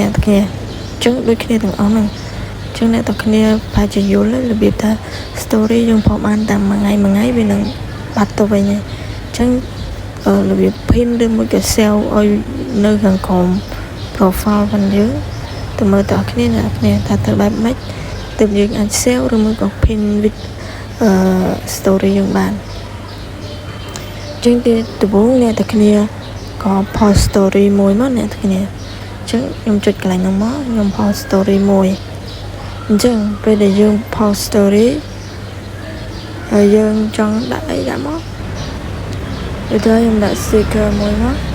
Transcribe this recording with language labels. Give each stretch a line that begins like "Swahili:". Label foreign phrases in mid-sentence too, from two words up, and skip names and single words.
Khmer: អ្នកទាំងគ្នាចឹងដូចគ្នាទាំងអស់ហ្នឹងចឹងអ្នកទាំងគ្នាប្រហែលជាយល់របៀបថា story យើងផុសបានតាមមួយថ្ងៃវានឹងបា ត់ទៅវិញហើយចឹងរបៀប pin ឬមួយក៏ sell ឲ្យនៅខាងក្រោម profile របស់យើងទៅមើលតើគ្នា អ្នកគ្នាថាទៅបែបម៉េចទើបយើងអាច sell ឬមួយក៏
English: pin with story
Khmer: យើងបានចឹងទីដំបូងអ្នកទាំងគ្នាក៏
English: post story
Khmer: មួយមកអ្នកទាំងគ្នាចឹងខ្ញុំចុចកន្លែងហ្នឹងមកខ្ញុំ
English: post story
Khmer: មួយអញ្ចឹងពេលដែលយើង
English: post story
Khmer: ហើយយើងចង់ដាក់អីដាក់មកដូចថាខ្ញុំដាក់ sticker មួយមក